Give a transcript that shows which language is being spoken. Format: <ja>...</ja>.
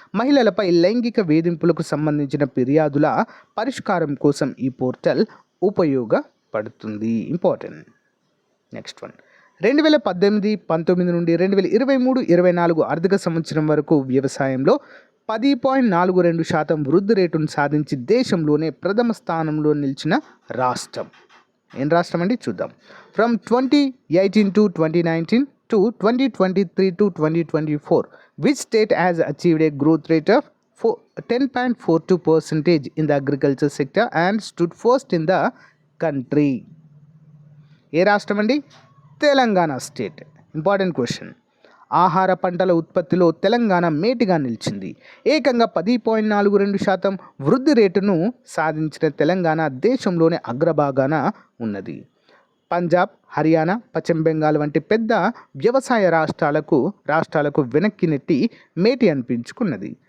<te>మహిళలపై లైంగిక వేధింపులకు సంబంధించిన ఫిర్యాదుల పరిష్కారం కోసం ఈ పోర్టల్ ఉపయోగపడుతుంది. ఇంపార్టెంట్. Next one. 2018-19 నుండి 2023-24 ఆర్థిక సంవత్సరం వరకు వ్యవసాయంలో 10.42% వృద్ధి రేటును సాధించి దేశంలోనే ప్రథమ స్థానంలో నిలిచిన రాష్ట్రం. ఏం రాష్ట్రం అండి? చూద్దాం.</te> <en>From 2018 to 2019 to 2023 to 2024, which state has achieved a growth rate of 10.42% in the agriculture sector and stood first in the country?</en> <te>ఏ రాష్ట్రం అండి? తెలంగాణ స్టేట్. Important question. ఆహార పంటల ఉత్పత్తిలో తెలంగాణ మేటిగా నిలిచింది. ఏకంగా 10.42% వృద్ధి రేటును సాధించిన తెలంగాణ దేశంలోనే అగ్రభాగాన ఉన్నది. పంజాబ్, హర్యానా, పశ్చిమ బెంగాల్ వంటి పెద్ద వ్యవసాయ రాష్ట్రాలకు వెనక్కి నెట్టి మేటి అనిపించుకున్నది.</te>